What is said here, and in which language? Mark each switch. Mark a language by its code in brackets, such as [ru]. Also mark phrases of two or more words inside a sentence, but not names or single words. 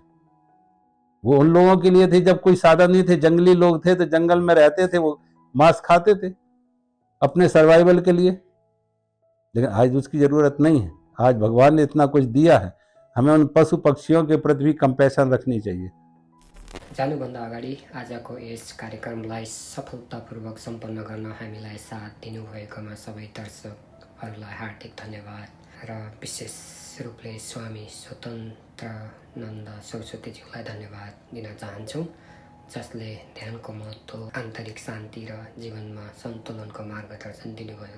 [hi] वो उन लोगों के लिए थी जब कोई साधन नहीं थे, जंगली लोग थे तो जंगल में रहते थे, वो मांस खाते थे अपने सर्वाइवल के लिए। लेकिन आज उसकी जरूरत नहीं है। आज भगवान ने इतना कुछ दिया है, हमें उन पशु पक्षियों के प्रति भी कंपैशन रखनी चाहिए। [ne] जानुभन्दा अगाडि आजको यस कार्यक्रमलाई सफलतापूर्वक सम्पन्न गर्न हामीलाई साथ दिनुभएकोमा सबै दर्शकहरूलाई हार्दिक धन्यवाद र विशेष रूपले स्वामी स्वतन्त्रानन्द सरस्वतीज्यूलाई धन्यवाद दिन चाहन्छौँ, जसले ध्यानको महत्त्व, आन्तरिक शान्ति र जीवनमा सन्तुलनको मार्गदर्शन दिनुभयो।